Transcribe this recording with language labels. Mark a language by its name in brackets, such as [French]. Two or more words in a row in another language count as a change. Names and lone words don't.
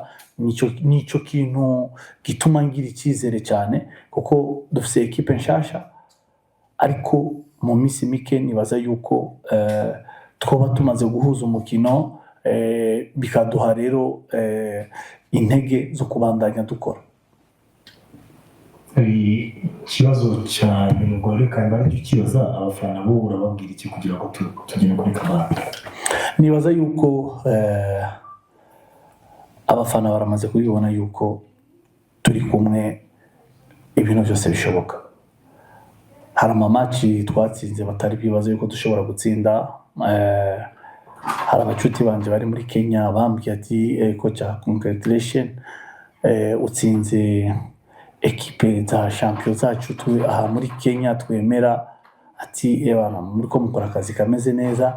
[Rundi] Nico kintu gituma ngira icyizere cyane, kuko dufite ekipe nshasha, ariko mu minsi mike nibaza yuko twaba tumaze guhuza umukino, bikaduha rero intege zo kubandanya dukora. [Kinyarwanda] Ikibazo cyane mugore kandi aricyo kibaza abafana bo urababwira iki kugira ngo tugere kuri kamara? [Rundi] Nibaza yuko abafana baramaze kubibona yuko turi kumwe, ibintu byose bishoboka. Hari amamaci twatsinze batari bibaza yuko dushobora gutsinda. Hari abacuti banje bari muri Kenya bambwiye ati kocha congratulation, utsinze ekipe za champion zacu aha muri Kenya twemera, ati ebana muri ko mukora akazi kameze neza.